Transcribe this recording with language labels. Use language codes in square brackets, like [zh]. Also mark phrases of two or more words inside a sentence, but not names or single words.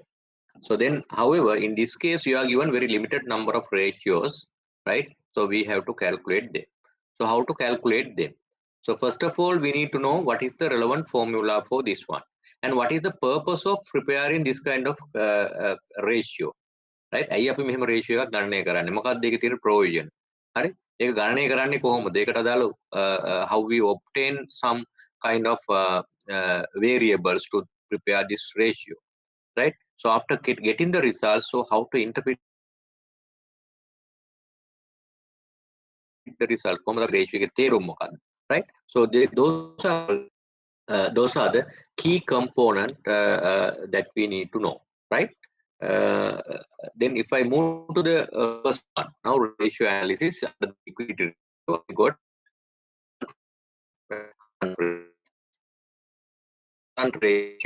[en] So then, however, in this case you are given very limited number of ratios, right? So we have to calculate them. So how to calculate them? So first of all, we need to know what is the relevant formula for this one, and what is the purpose of preparing this kind of ratio, right? [si] ඇයි අපි මෙහෙම රේෂියෝ එකක් ගණනය කරන්නේ? මොකක්ද ඒකේ තියෙන ප්‍රයෝජන? හරි? ඒක ගණනය කරන්නේ කොහොමද? ඒකට අදාළ [en] how we obtain some kind of variables to prepare this ratio, right? So after getting the results, so how to interpret the result? [si] කොහොමද ratio එකේ තේරුම මොකක්ද? [en] Right? So those are the key component that we need to know, right? Uh, then if I move to the first one, now ratio analysis under the liquidity ratio, I got current ratio.